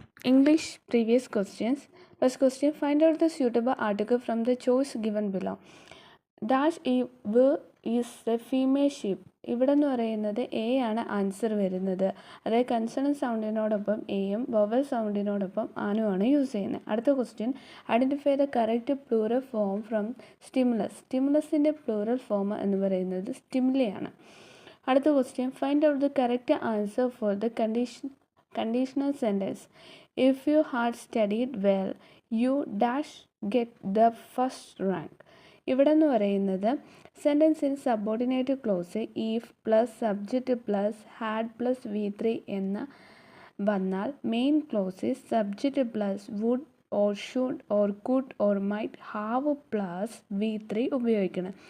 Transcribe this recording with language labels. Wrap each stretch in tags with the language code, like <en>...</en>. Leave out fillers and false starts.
<en>English previous questions. First question, find out the suitable article from the choice given below. Dash is the female sheep.</en> <ml>ഇവിടെ എന്ന് പറയുന്നത് A ആണ് answer വരുന്നത്. അതായത് consonant സൗണ്ടിനോടൊപ്പം എയും vowel സൗണ്ടിനോടൊപ്പം ആനുമാണ് use ചെയ്യുന്നത്. അടുത്ത</ml> <en>Question, identify the correct plural form from stimulus.</en> <ml>സ്റ്റിമുലസിൻ്റെ plural form എന്ന് പറയുന്നത് സ്റ്റിമുലയാണ്. അടുത്ത</ml> <en>Question, find out the correct answer for the conditional sentence. If you had studied well, you dash get the first rank.</en> <ml>ഇവിടെ എന്ന് പറയുന്നത് സെൻറ്റൻസിന് subordinate close if plus subject plus had plus V3 എന്ന് വന്നാൽ main clause subject plus would or should or could or might have plus V3 ഉപയോഗിക്കണം.</ml>